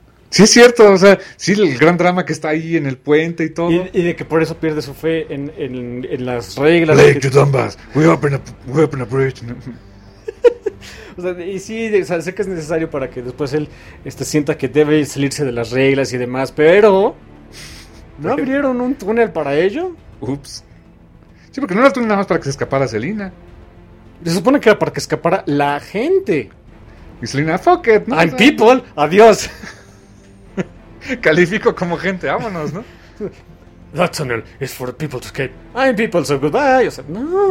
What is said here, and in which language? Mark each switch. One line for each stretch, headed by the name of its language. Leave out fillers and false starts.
Spanish: Sí, es cierto, o sea, sí, el gran drama que está ahí en el puente y todo. Y de que por eso pierde su fe en las reglas. Lake, que...
English: you dumbass, we open a bridge.
Spanish: ¿No? O sea, y sí, o sea, sé que es necesario para que después él sienta que debe salirse de las reglas y demás, pero... ¿No abrieron un túnel para ello? Ups. Sí, porque no era túnel nada más para que se escapara Selina. Se supone que era para que escapara la gente. Y Selina,
English: fuck it,
Spanish: ¿no?
English: And people,
Spanish: adiós. Califico como gente, vámonos, ¿no?
English: That tunnel is for people to escape. I'm people, so goodbye.
Spanish: O sea, no.